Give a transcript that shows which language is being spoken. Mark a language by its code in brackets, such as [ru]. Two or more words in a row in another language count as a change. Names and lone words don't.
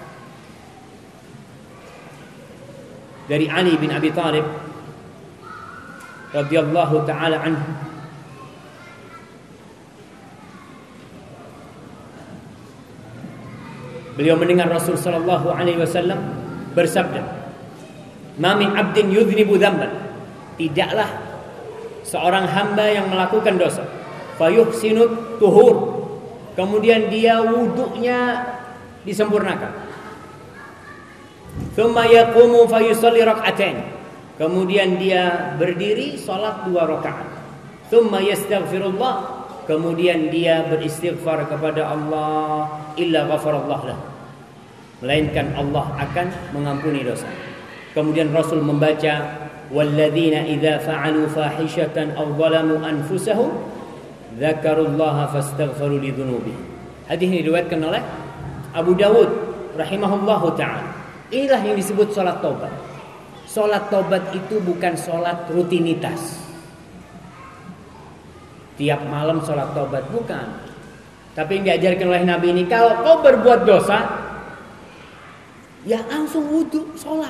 [id] Dari Ali bin Abi Thalib [ar] رضي الله تعالى عنه. [id] Beliau mendengar Rasul [ar] صلى الله عليه وسلم [id] bersabda, [ar] "ما من عبد يذنب ذنبا." [id] Tidaklah seorang hamba yang melakukan dosa, [ar] فيحسن الطهور, [id] kemudian dia wudunya disempurnakan. [ar] ثم يقوم فيصلي ركعتين. [id] Kemudian dia berdiri salat 2 rakaat. [ar] ثم يستغفر الله, [id] kemudian dia beristighfar kepada Allah, [ar] إلا غفر الله له, [id] melainkan Allah akan mengampuni dosa. Kemudian Rasul membaca, [ar] والذين إذا فعلوا فاحشة أو ظلموا أنفسهم ذكروا الله فاستغفروا لذنوبهم. [id] Hadis ini diriwayatkan oleh Abu Dawud [ar] رحمه الله تعالى. [id] Inilah yang disebut salat taubat. Salat taubat itu bukan salat rutinitas. Tiap malam salat taubat, bukan. Tapi yang diajarkan oleh Nabi ini, kalau kau berbuat dosa, ya langsung wudu, salat.